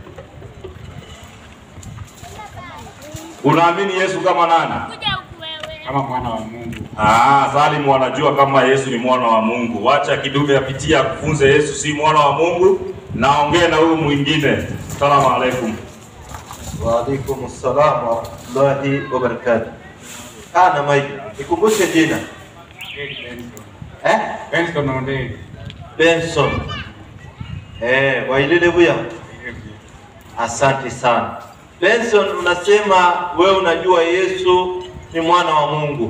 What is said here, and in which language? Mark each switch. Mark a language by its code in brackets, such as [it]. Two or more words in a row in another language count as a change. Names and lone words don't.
[sw] Unaamini Yesu kama nani? Kama mwana wa Mungu. Salim wanajua kama Yesu ni mwana wa Mungu. Wacha kidume apitia kufunze Yesu si mwana wa Mungu. Naongea na huyu mwingine. [ar] السلام عليكم. وعليكم السلام ورحمة الله وبركاته. [sw] Ana mai, ikumbushe jina. Benson Onderi. Benson. Wailele buya. Asante sana. Benson, unasema wewe unajua Yesu ni mwana wa Mungu.